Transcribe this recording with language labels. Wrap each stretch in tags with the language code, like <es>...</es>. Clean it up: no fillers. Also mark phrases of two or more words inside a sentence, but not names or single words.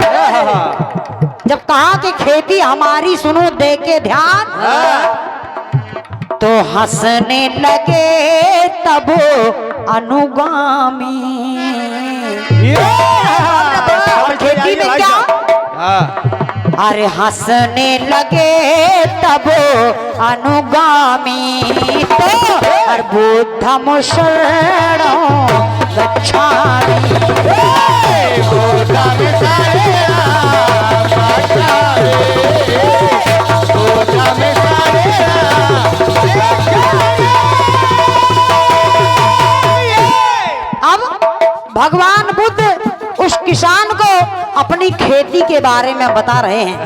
<hi>जब कहा कि खेती हमारी सुनो दे के ध्यान तो हंसने लगे तब अनुगामी। और खेती में क्या? अरे हंसने लगे तब अनुगामी। तो और</hi> <pi>बुद्धम शरणं गच्छामि।</pi> <hi>अब भगवान बुद्ध उस किसान को अपनी खेती के बारे में बता रहे हैं।</hi>